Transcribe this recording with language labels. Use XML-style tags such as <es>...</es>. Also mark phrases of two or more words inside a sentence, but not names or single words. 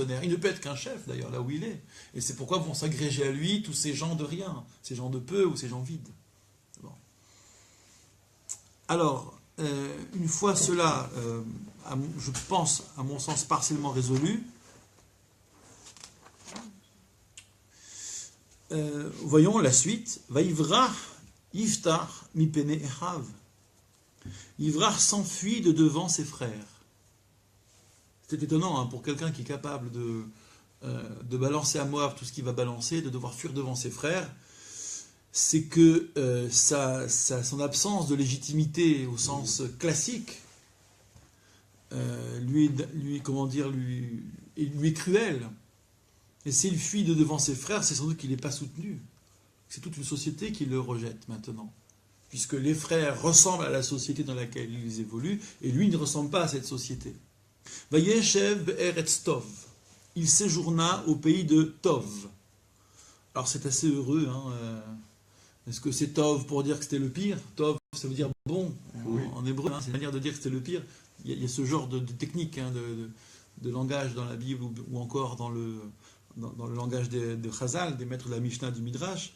<fr>Il ne peut être qu'un chef, d'ailleurs, là où il est. Et c'est pourquoi vont s'agréger à lui tous ces gens de rien, ces gens de peu ou ces gens vides. Bon. Alors, une fois cela, je pense, à mon sens, partiellement résolu, voyons la suite.</fr> <he>ויברח יפתח מפני אחיו.</he> <fr>Yifrach s'enfuit de devant ses frères. C'est étonnant hein, pour quelqu'un qui est capable de balancer à Moab tout ce qu'il va balancer, de devoir fuir devant ses frères. C'est que son absence de légitimité au sens classique lui est cruelle. Et s'il fuit de devant ses frères, c'est sans doute qu'il n'est pas soutenu. C'est toute une société qui le rejette maintenant. Puisque les frères ressemblent à la société dans laquelle ils évoluent, et lui ne ressemble pas à cette société.</fr> <he>וישב בארץ טוב.</he> <fr>Il séjourna au pays de Tov. Alors c'est assez heureux. Hein, est-ce que c'est Tov pour dire que c'était le pire? Tov, ça veut dire bon en hébreu. Hein, c'est une manière de dire que c'était le pire. Il y a ce genre de technique hein, de langage dans la Bible ou encore dans le langage de Chazal, des maîtres de la Mishnah du Midrash.</fr>